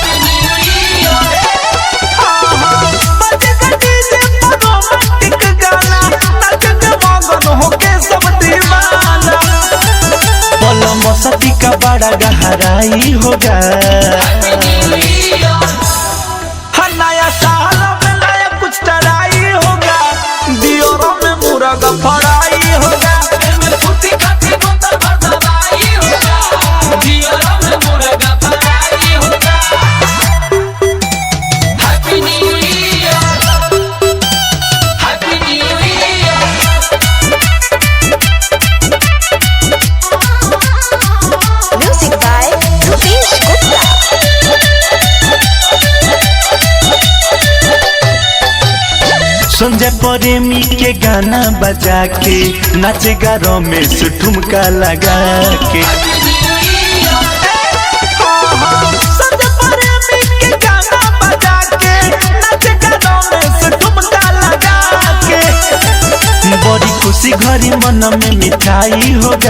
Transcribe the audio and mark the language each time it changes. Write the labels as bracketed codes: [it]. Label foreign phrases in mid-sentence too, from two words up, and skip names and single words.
[hi] बजेगा डीजे पे रोमांटिक गाना नाचेंगे मगन होके सब दीवाना पल मस्ती का बड़ा गहराई होगा नया साल में नया कुछ डराई होगा दियोरों में मुर्गा फराई होगा में फुर्ती खातिर बोतल भर दवाई होगा दियारा में मुर्गा फराई होगा [en] happy new year happy new year Music by Rupesh Gupta. [hi] संजय प्रेमी के गाना बजा के नाचेगा रमेश ठुमका लगा के संजय प्रेमी के गाना बजा के नाचेगा रमेश ठुमका लगा के बड़ी खुशी घरी मन में मिठाई होगा